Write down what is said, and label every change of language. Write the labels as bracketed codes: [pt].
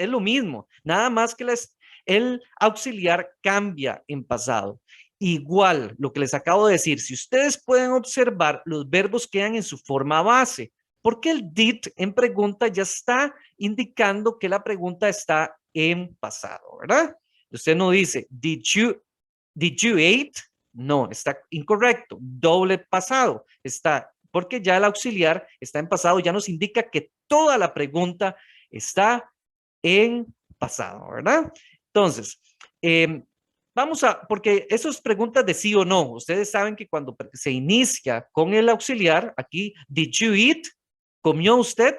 [es] Es lo mismo, nada más que el auxiliar cambia en pasado. Igual, lo que les acabo de decir, si ustedes pueden observar, los verbos quedan en su forma base, porque el did en pregunta ya está indicando que la pregunta está en pasado, ¿verdad? Usted no dice, [en] did you eat? [es] No, está incorrecto. Doble pasado. Está, porque ya el auxiliar está en pasado, ya nos indica que toda la pregunta está en pasado, ¿verdad? Entonces, vamos a, porque eso es preguntas de sí o no. Ustedes saben que cuando se inicia con el auxiliar, aquí, [en] did you eat? [es] ¿Comió usted?